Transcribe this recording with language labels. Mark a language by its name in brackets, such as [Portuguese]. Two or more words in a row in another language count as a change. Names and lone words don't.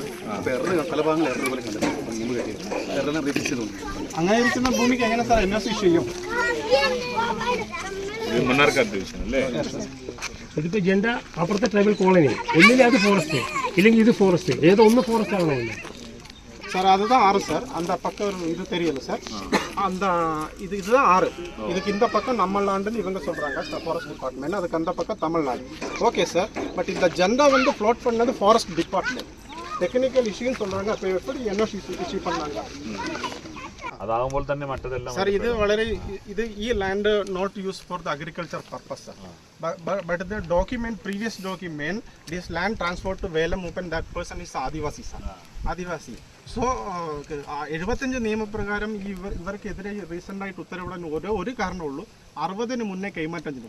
[Malayalam] പല ഭാഗങ്ങൾ പോലെ അങ്ങനെ ഇരിക്കുന്ന ഭൂമിക്ക് എങ്ങനെ സാർ [English] NOC issue [Malayalam] ചെയ്യും? ഇതിപ്പോ ജെൻഡ അപ്പുറത്തെ [English] tribal colony [Malayalam] ഒന്നിലെ അത് ഫോറസ്റ്റ് ഇല്ലെങ്കിൽ ഇത് ഫോറസ്റ്റ്, ഏതോ ഒന്ന് ഫോറസ്റ്റ് ആണോ [Tamil] சார்? அதுதான் 6 சார். அந்த பக்கம் இது தெரியல சார். அந்த இதுதான் 6. இதுக்கு இந்த பக்கம் நம்மளாண்டுன்னு இவங்க சொல்றாங்க [English] forest department, [Tamil] அதுக்கு அந்த பக்கம் தமிழ்நாடு. [English] okay sir, [Tamil] பட் இந்த ஜெண்டா வந்து ஃப்ளோட் பண்ணது [English] forest department. technical issue [Tamil] சொல்றாங்க. அப்போ எப்படி [English] NOC issue [Tamil] பண்ணாங்க? [Malayalam] അതാകുമ്പോൾ തന്നെ മറ്റതെല്ലാം [English] സാർ [Malayalam] ഇത് വളരെ ഈ [English] land not use for the agriculture purpose sir. But the document previous document this land transfer to Velam Mooppan that person is Adivasi sir. [Malayalam] ആദിവാസി. സോ 75 നിയമപ്രകാരം ഇവർക്കെതിരെ റീസെൻ്റായിട്ട് ഉത്തരവിടാൻ ഒരു കാരണമുള്ളൂ, 60-ന് മുന്നേ കൈമാറ്റം ചെയ്തു.